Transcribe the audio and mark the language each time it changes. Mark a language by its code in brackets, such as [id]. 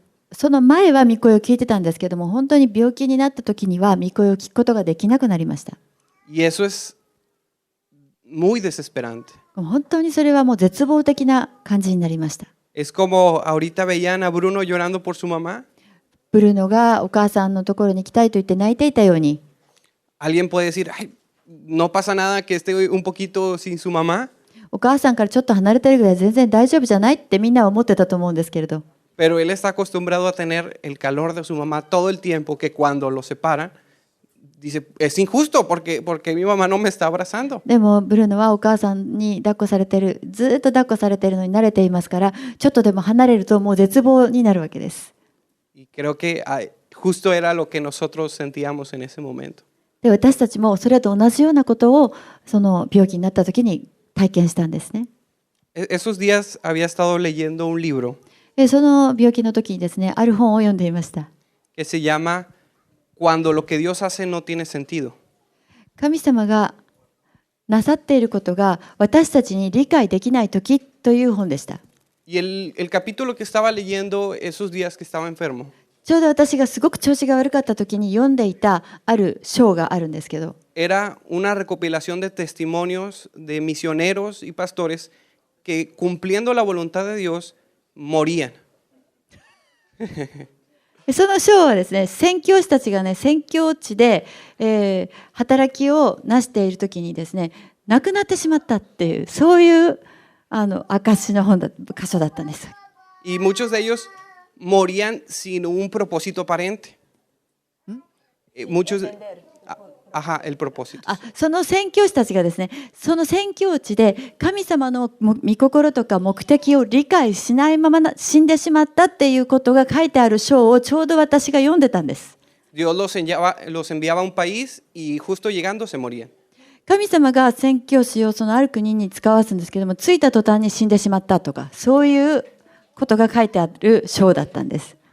[ja] その前は御声を聞いてたんですけども、本当に病気になった時には御声を聞くことができなくなりました。 [es] Y eso es muy desesperante. [ja] 本当にそれはもう絶望的な感じになりました。 [es] Es como ahorita veían a Bruno llorando por su mamá. [ja] ブルーノがお母さんのところに行きたいと言って泣いていたように、 [es] Alguien puede decir, ay, no pasa nada que esté un poquito sin su mamá. [ja] お母さんからちょっと離れてるぐらい全然大丈夫じゃないってみんなは思ってたと思うんですけれど、 [es] Pero él está acostumbrado a tener el calor de su mamá todo el tiempo, que cuando lo separan, dice, es injusto porque mi mamá no me está abrazando. [ja] でもブルーノはお母さんに抱っこされてる、ずっと抱っこされてるのに慣れていますから、ちょっとでも離れるともう絶望になるわけです。 [es] Y creo que justo era lo que nosotros sentíamos en ese momento. [ja] で私たちもそれと同じようなことをその病気になった時に体験したんですね。 [es] Esos días había estado leyendo un libro [ja] その病気の時にですね、ある本を読んでいました。 [es] que se llama Cuando lo que Dios hace no tiene sentido. [ja] 神様がなさっていることが私たちに理解できない時という本でした。 [es] Y el capítulo que estaba leyendo esos días que estaba enfermo [ja] ちょうど私がすごく調子が悪かった時に読んでいたある章があるんですけど、 [es] era una recopilación de testimonios de misioneros y pastores que cumpliendo la voluntad de Dios morían. [ja] そのショーはですね、宣教師たちがね、宣教地で、働きをなしている時にですね、亡くなってしまったっていう、そういう証の箇所だったんです。 [es] Y muchos de ellos morían sin un propósito aparente. Muchos, ajá, el propósito. [ja] その宣教師たちがですね、その宣教地で神様の御心とか目的を理解しないまま死んでしまったっていうことが書いてある章をちょうど私が読んでたんです。 [es] Dios los enviaba a un país y justo llegando se morían. [ja] 神様が宣教師をそのある国に使わすんですけども、着いた途端に死んでしまったとか、そういうことが書いてある章だったんです。